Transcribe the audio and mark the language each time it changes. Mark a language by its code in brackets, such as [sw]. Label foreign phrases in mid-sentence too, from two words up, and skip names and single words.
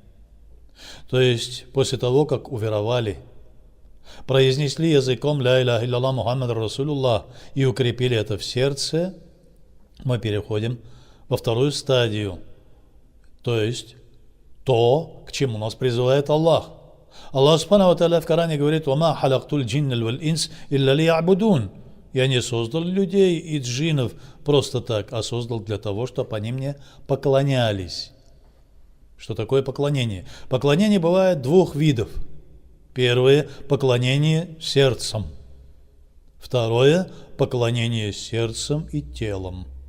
[ru] То есть, после того, как уверовали, произнесли языком [ar] «لا إله إلا الله محمد رسول الله» [ru] и укрепили это в сердце, мы переходим во вторую стадию. То есть, то, к чему нас призывает Аллах. Аллах [ar] سبحانه وتعالى [ru] в Коране говорит: [ar] «وما خلقت الجن والإنس إلا ليعبدون». [ru] Я не создал людей и джиннов просто так, а создал для того, чтобы они мне поклонялись. Что такое поклонение? Поклонение бывает двух видов. Первое – поклонение сердцем. Второе – поклонение сердцем и телом.